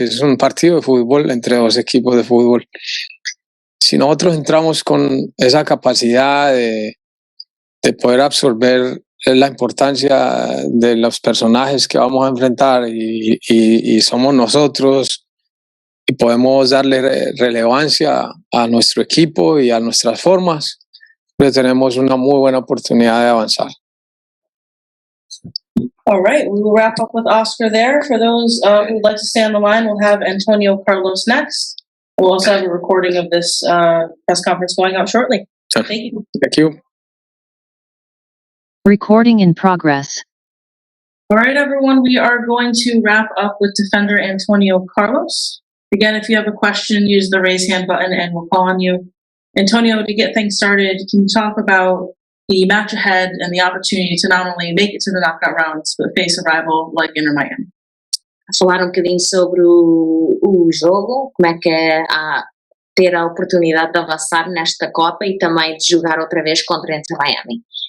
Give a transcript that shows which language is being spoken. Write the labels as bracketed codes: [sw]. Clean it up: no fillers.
[es] Que es un partido de fútbol entre dos equipos de fútbol. Si nosotros entramos con esa capacidad de poder absorber la importancia de los personajes que vamos a enfrentar y somos nosotros, y podemos darle relevancia a nuestro equipo y a nuestras formas, pues tenemos una muy buena oportunidad de avanzar. [en] All right, we will wrap up with Oscar there. For those who would like to stay on the line, we'll have Antônio Carlos next. We'll also have a recording of this press conference going out shortly. Thank you. Thank you. Recording in progress. All right, everyone, we are going to wrap up with defender Antônio Carlos. Again, if you have a question, use the raise hand button and we'll call on you. Antonio, to get things started, can you talk about the match ahead and the opportunity to not only make it to the knockout rounds, but face a rival like Inter Miami? [pt] Falar bocadinho sobre o jogo, como é que é ter a oportunidade de avançar nesta Copa e também de jogar outra vez contra Inter Miami.